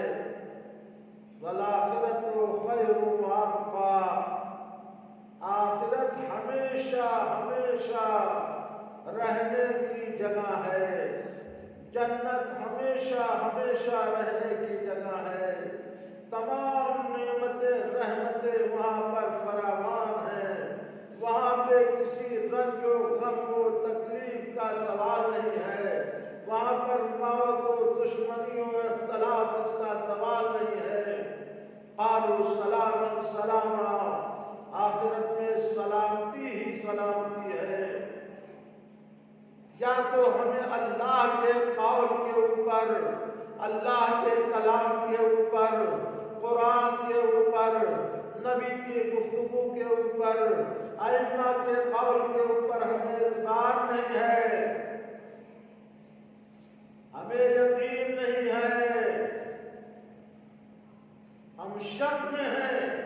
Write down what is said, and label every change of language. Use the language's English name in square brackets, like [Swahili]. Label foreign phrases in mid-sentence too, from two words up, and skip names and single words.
[Arabic] والآخرۃ خیر وابقیٰ، [Urdu] آخرت ہمیشہ ہمیشہ رہنے کی جگہ ہے، جنت ہمیشہ ہمیشہ رہنے کی جگہ ہے۔ تمام نعمتیں رحمتیں وہاں پر فراوان ہیں، وہاں پہ کسی رنج و غم و تکلیف کا سوال نہیں ہے، وہاں پر موت و دشمنیوں و اختلاف اس کا سوال نہیں ہے۔ [Arabic] قالوا سلاما سلاما، [Urdu] آخرت میں سلامتی ہی سلامتی ہے۔ یا تو ہمیں اللہ کے قول کے اوپر، اللہ کے کلام کے اوپر، قرآن کے اوپر، نبی کی گفتگو کے اوپر، ائمہ کے قول کے اوپر ہمیں اعتبار نہیں ہے، ہمیں یقین نہیں ہے، ہم شک میں ہیں۔